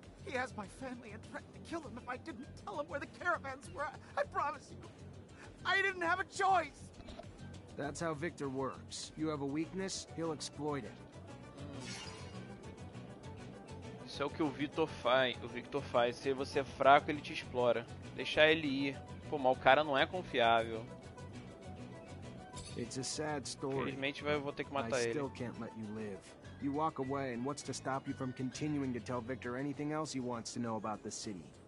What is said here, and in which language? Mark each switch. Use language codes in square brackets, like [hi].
[en] He has my family and threatened to kill them if I didn't tell him where the caravans were. I promise you. I didn't have a choice. That's how Victor works. You have a weakness, he'll exploit it. [pt] Isso é o que o Victor faz. Se você é fraco, ele te explora. Deixar ele ir. Pô, mas o cara não é confiável. [en] It's a sad story. [pt] Infelizmente eu vou ter que matar ele. [en] I still can't let you live. You walk away, and what's to stop you from continuing to tell Victor anything else he wants to know about the city?